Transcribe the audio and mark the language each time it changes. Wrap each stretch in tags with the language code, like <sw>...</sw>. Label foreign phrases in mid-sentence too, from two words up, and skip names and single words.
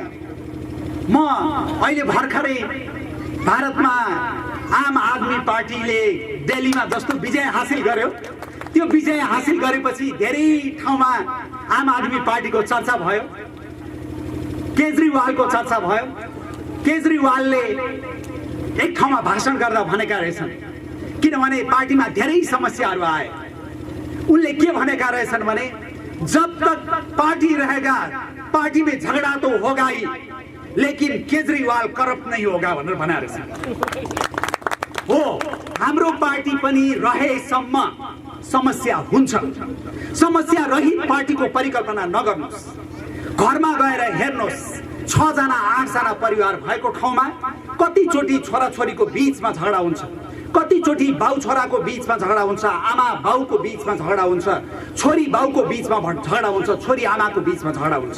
<ne>म अहिले भर्खरै भारतमा आम आदमी पार्टीले दिल्लीमा जस्तो विजय हासिल गर्यो, त्यो विजय हासिल गरेपछि धेरै ठाउँमा आम आदमी पार्टीको चर्चा भयो, केजरीवालको चर्चा भयो। केजरीवालले एक ठाउँमा भाषण गर्दा भनेका रहेछन्, किनभने पार्टीमा धेरै समस्याहरू आए, उनले के भनेका रहेछन् भने</ne> <hi>जब तक पार्टी रहेगा पार्टी में झगड़ा तो होगा ही, लेकिन केजरीवाल करप्ट नहीं होगा</hi> <ne>भनेर भनेका रहेछन्। हो, हाम्रो पार्टी पनि रहेसम्म समस्या हुन्छ। समस्या रहित पार्टीको परिकल्पना नगर्नुहोस्। घरमा गएर हेर्नुहोस्, 6 जना 8 जना परिवार भएको ठाउँमा कतिचोटि छोराछोरीको बीचमा झगडा हुन्छ, कतिचोटि बाउ छोराको बीचमा झगडा हुन्छ, आमा बाउको बीचमा झगडा हुन्छ, छोरी बाउको बीचमा झगडा हुन्छ, छोरी आमाको बीचमा झगडा हुन्छ।</ne>